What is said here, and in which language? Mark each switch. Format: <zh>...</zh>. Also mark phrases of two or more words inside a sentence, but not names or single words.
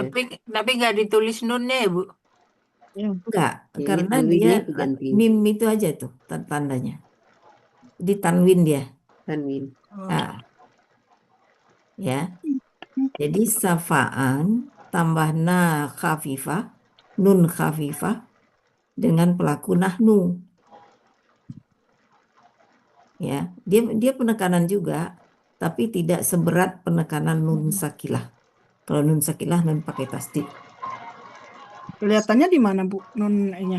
<id>Tapi nggak ditulis nunnya ya, Bu. Iya. Enggak, Ya, ini karena dia tanwinnya itu ganti mim itu aja tuh tandanya. Di tanwin dia. tanwin. Oh. Ah, ya. Jadi safaan tambah na khafifah,</id> <ar>نون خفيفة</ar> <id>dengan pelaku nahnu. Ya, dia penekanan juga, tapi tidak seberat penekanan</id> <ar>نون ثقيلة.</ar> <id>Kalau</id> <ar>نون ثقيلة</ar> <id>nun pakai tasdid. Kelihatannya di mana Bu nun-nya?</id>